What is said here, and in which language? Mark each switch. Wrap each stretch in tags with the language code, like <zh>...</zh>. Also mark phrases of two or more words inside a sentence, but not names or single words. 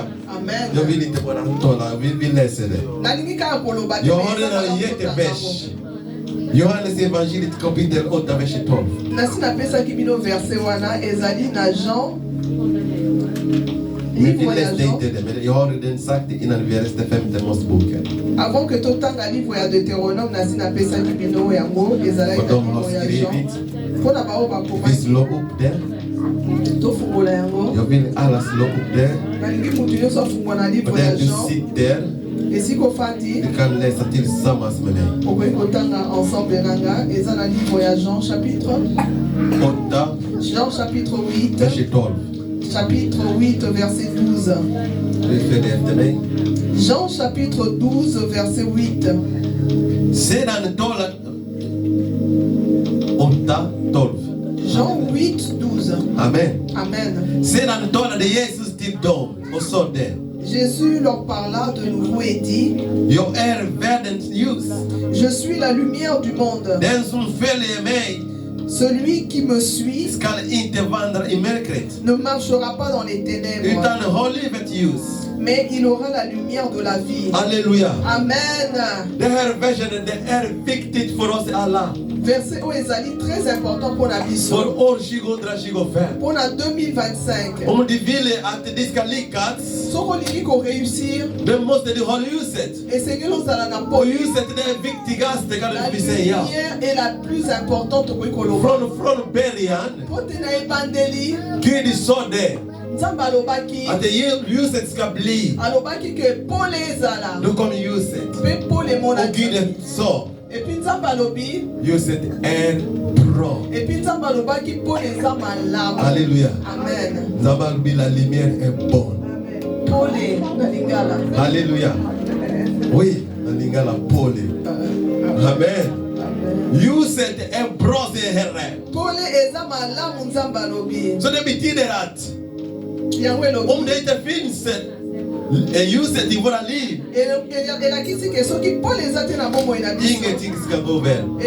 <sv>Jag vill inte bara tala, vi läser det. Jag har redan gett en vers. Johannes evangeliet kapitel 8 vers 12. Men vi läste inte det, men jag har redan sagt det innan vi läste 5:e Moseboken.</sv> <fr>Avant que</fr> <ln>totanga livre ya Deutéronome nasina pesa kibino yango ezala</ln> <fr>de voyage.</fr> <sv>Vi slår upp det. Jag vill alla slå upp det. Och där du sitter, du kan läsa tillsammans med mig.</sv> <fr>Jean chapitre 8, Jean chapitre 8, verset 12. Chapitre 8, verset 12. Jean chapitre 12, verset 8.</fr> <sv>Sedan talar 8, 12.</sv> <fr>Jean 8, 12. Amen. Amen.</fr> <sv>Sedan talade Jesus till dem och sade:</sv> <fr>Jésus leur parla de nouveau et dit:</fr> <sv>Jag är världens ljus.</sv> <fr>Je suis la lumière du monde.</fr> <sv>Den som följer mig,</sv> <fr>celui qui me suit,</fr> <sv>skall inte vandra i mörkret,</sv> <fr>ne marchera pas dans les ténèbres,</fr> <sv>utan har livet ljus.</sv> <fr>Mais il aura la lumière de la vie. Alléluia. Amen.</fr> <sv>Det här versen, det är viktigt för oss alla.</sv> <fr>Verset Oezali très important pour la vie.</fr> <sv>För år 2025.</sv> <fr>Pour la 2025.</fr> <sv>Om du vill att det ska lyckas,</sv> <fr>så qu'on réussir,</fr> <sv>då måste du ha ljuset.</sv> <fr>Et Seigneur nous allons na</fr> <sv>och ljuset är det viktigaste, kan vi säga.</sv> <fr>La lumière est la plus importante pour qu'on</fr> <sv>från början. Gud sa det. Att ljuset ska bli. Då kom ljuset. Och Gud sa: ljuset är bra.</sv> <fr>Alléluia. Amen. La lumière est bonne. Alléluia. Oui, la lingala pole. Amen.</fr> <sv>Ljuset är bra, säger Herren. Så det betyder att om det inte finns ljuset i våra liv, ingenting ska gå väl.</sv>